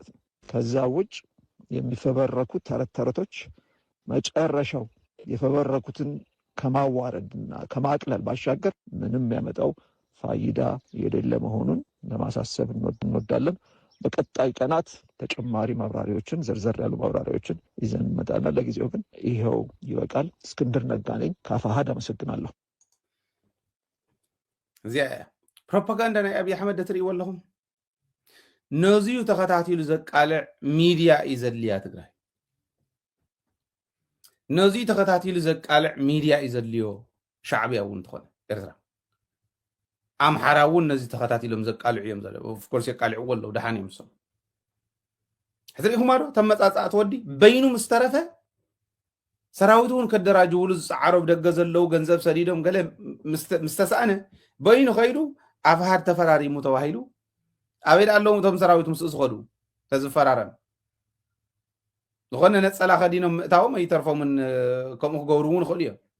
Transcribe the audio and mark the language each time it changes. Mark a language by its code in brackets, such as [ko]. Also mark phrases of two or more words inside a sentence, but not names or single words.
[am] ነው። ከዛ ውጭ የሚፈበረኩ ተረት ተረቶች መጨረሻው የፈበረኩትን ከማዋረድና ከማቅለል ባሻገር ምንም ያመጣው ፋይዳ የሌለ መሆኑን ለማሳሰብ እንወዳለን። በቀጣይ ቀናት ተጨማሪ ማብራሪያዎችን ዘርዘር ያሉ ማብራሪያዎችን ይዘን እንመጣለን። ለጊዜው ግን ይኸው ይበቃል። እስክንድር ነጋ ነኝ ከአፋሕድ አመሰግናለሁ። [ti] እዚያ ፕሮፓጋንዳ ናይ አብይ አሕመድ እትርእይዎ ኣለኹም ነዚዩ ተኸታቲሉ ዘቃልዕ ሚድያ እዩ ዘድልያ ትግራይ። ነዚዩ ተኸታቲሉ ዘቃልዕ ሚድያ እዩ ዘድልዮ ሻዕብያ እውን ትኾነ ኤርትራ ኣምሓራ እውን ነዚ ተኸታቲሎም ዘቃልዑ እዮም ዘለ ኦፍኮርስ የቃልዕዎ ኣለዉ ድሓን እዮም ሰም ሕትሪኢኹም ዶ ተመፃፃእቲ ወዲ በይኑ ምስ ተረፈ ሰራዊት እውን ከደራጅውሉ ዝፀዓሮብ ደገ ዘለው ገንዘብ ሰዲዶም ገለ ምስ ተሰኣነ በይኑ ኸይዱ ኣፋሕድ ተፈራሪሙ ተባሂሉ ኣበይ ኣለዉ እቶም ሰራዊት ምስኡ ዝኸዱ ተዝፈራረም ዝኾነ ነፀላ ኸዲኖም ምእታዎም ኣይተርፎምን ከምኡ ክገብሩ እውን ይኽእሉ እዮም።